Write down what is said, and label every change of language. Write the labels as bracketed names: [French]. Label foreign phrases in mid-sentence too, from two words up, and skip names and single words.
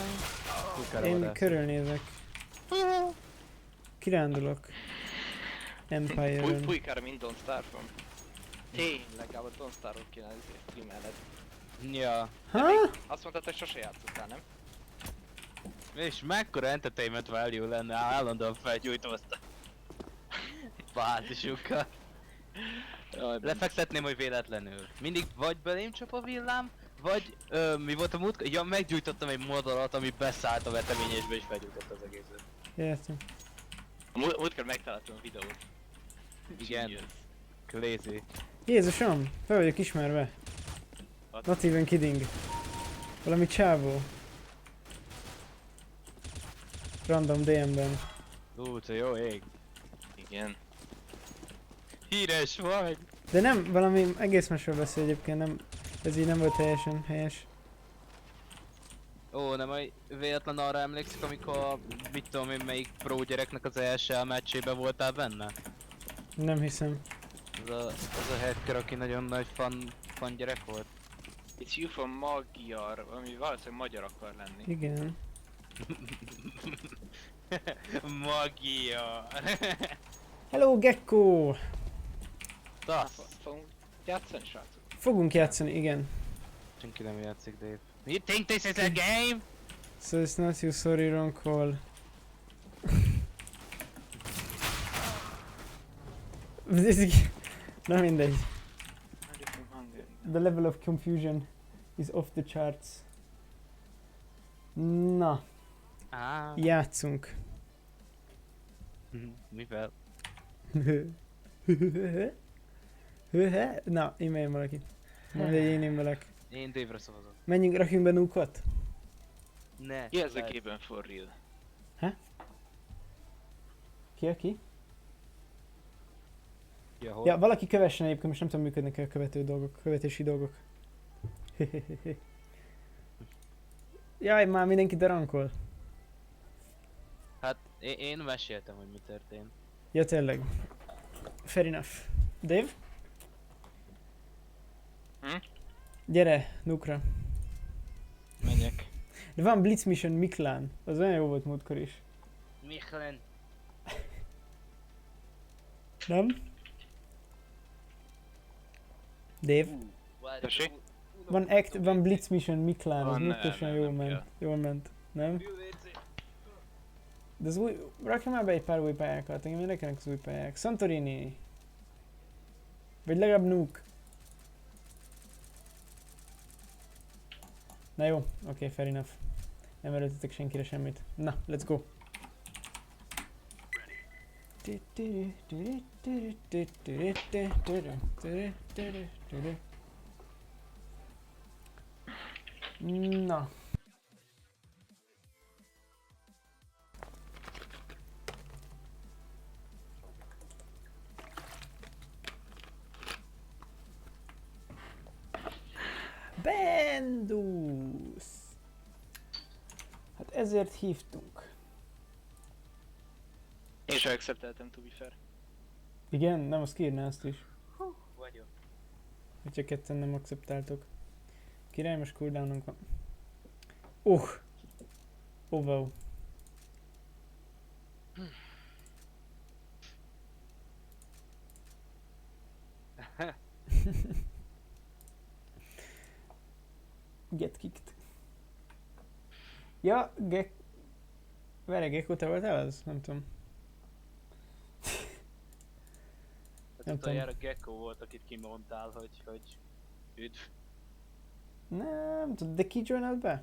[Hungarian] Én körülnézek. Kirándulok. Empire-ön. Fújkára, mint Don't Starve from. Tényleg, Gábor, Don't Starve-ot kéne streameled. Ja. Ha? Azt mondtad, hogy sose játszottál, nem? És mekkora [English] entertainment value [Hungarian] lenne, állandóan felgyújtom azt a bázisukat. Lefektetném, hogy véletlenül. Mindig vagy belém csap a villám, vagy mi volt a múltkor? Ja, meggyújtottam egy madarat, ami beszállt a veteményesbe és felgyújtott az egészet. Értem. A múltkor megtaláltam a videót. Igen. Crazy. Jézusom, fel vagyok ismerve. [English] Not even kidding. [Hungarian] Valami csávó. Random DM-ben. Te jó ég. Igen. Híres vagy! De nem, valami egész másról beszél egyébként, nem, ez így nem volt teljesen helyes. Ó, nem, hogy véletlen arra emlékszik, amikor mit tudom én melyik pro gyereknek az első meccsében voltál benne? Nem hiszem. Az a hacker, aki nagyon nagy fan gyerek volt. [English] It's you from Magyar, [Hungarian] ami valószínűleg magyar akar lenni. Igen. Magia! Hello Gecko! Tasz! Fogunk játszani, srácok? Fogunk játszani, igen. Senki nem játszik, [English] Dave. You think this is a game? So it's not you, sorry, wrong call. [Hungarian] Na mindegy. [English] The level of confusion is off the charts. [Hungarian] Na, játszunk. Mivel? Na, e-mail valaki. Majd én émelek. Én Dave-re szavazok. Menjünk, rakjunk be núkot? Ne. Ki ez a lehet. [English] gépen for real? [Hungarian] Ki? Ja, hol? Ja, valaki kövessen egyébként, most nem tudom működnek a követő dolgok, követési dolgok. Jaj, már mindenki darankol. Hát én meséltem, hogy mi történt. Ja, tényleg. [English] Fair enough. Dave? Hm? [Hungarian] Gyere, Nukra. Menjek. De van Blitz Mission Miklán. Az olyan jó volt múltkor is. Michlen. Nem? Dave? Tessék? Van Blitz Mission Miklán, az Van, múltkor nem, jól nem ment. kell. Jól ment. Nem? De az új... Rakja már be egy pár új pályákat, engem érdekelnek az új pályák. Santorini. Vagy legalább Nuke. Na jó, oké, [English] fair enough. [Hungarian] Nem erőltetek senkire semmit. Na, [English] let's go. [Hungarian] Na. Bendus! Hát ezért hívtunk. Én sem accepteltem, [English] to be fair. [Hungarian] Igen? Nem, azt kiírná azt is. Vagyok. Hogyha ketten nem akceptáltok. Király, most cooldownunk van. [English] Wow. Get kicked. [Hungarian] Ja, Várj, Gekko, te voltál az? Nem tudom. Hát Nem utoljára Gecko volt, akit kimondtál, hogy üdv. Nem tudom, de ki joinalt be?